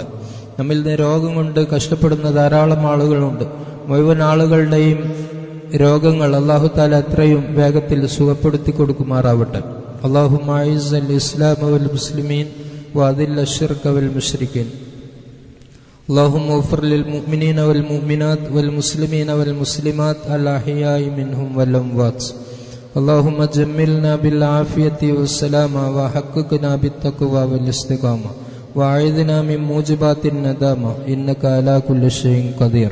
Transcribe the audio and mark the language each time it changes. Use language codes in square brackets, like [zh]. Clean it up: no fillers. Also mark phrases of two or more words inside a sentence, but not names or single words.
[ml] നമ്മിൽ നിന്ന് രോഗം കൊണ്ട് കഷ്ടപ്പെടുന്ന ധാരാളം ആളുകളുണ്ട്. മുഴുവൻ ആളുകളുടെയും രോഗങ്ങൾ അല്ലാഹു തആല എത്രയും വേഗത്തിൽ സുഖപ്പെടുത്തി കൊടുക്കുമാറാവട്ടെ. [ar] اللهم أعز الإسلام والمسلمين وأذل الشرك والمشركين. اللهم اغفر للمؤمنين والمؤمنات والمسلمين والمسلمات الأحياء منهم والأموات. اللهم جملنا بالعافية والسلامة وحققنا بالتقوى والاستقامة وأعذنا من موجبات الندامة إنك على كل شيء قدير.